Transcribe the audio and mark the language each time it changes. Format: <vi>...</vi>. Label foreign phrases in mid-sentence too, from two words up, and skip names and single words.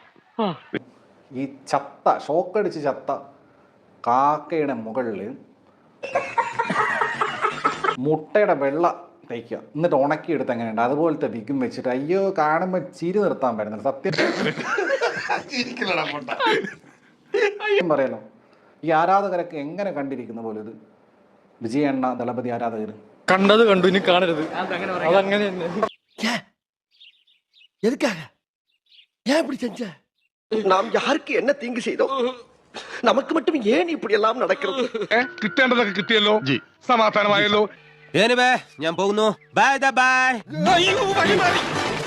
<ml>ഈ ഷോക്കടിച്ച് ചത്ത കാക്കയുടെ മുകളിൽ മുട്ടയുടെ വെള്ള തയ്ക്കുക, എന്നിട്ട് ഉണക്കിയെടുത്ത് എങ്ങനെയുണ്ട് അതുപോലത്തെ ബിഗും വെച്ചിട്ട് അയ്യോ കാണുമ്പോൾ ചിരി നിർത്താൻ പറ്റുന്നില്ല. സത്യം പറയാലോ, ഈ ആരാധകരൊക്കെ എങ്ങനെ കണ്ടിരിക്കുന്ന പോലെ ഇത് വിജയ അണ്ണ ദളപതി ആരാധകർ കണ്ടത് കണ്ടു, ഇനി കാണരുത്. അതങ്ങനെ</ml> <ta>நாம் யாருக்கு என்ன தீங்கு செய்தோம்? நமக்கு மட்டும் ஏன் இப்படி எல்லாம் நடக்கிறது?</ta> <ml>കിട്ടേണ്ടതൊക്കെ കിട്ടിയല്ലോ, സമാധാനമായല്ലോ. ഞാൻ പോകുന്നു.</ml> <en>bye bye.</en>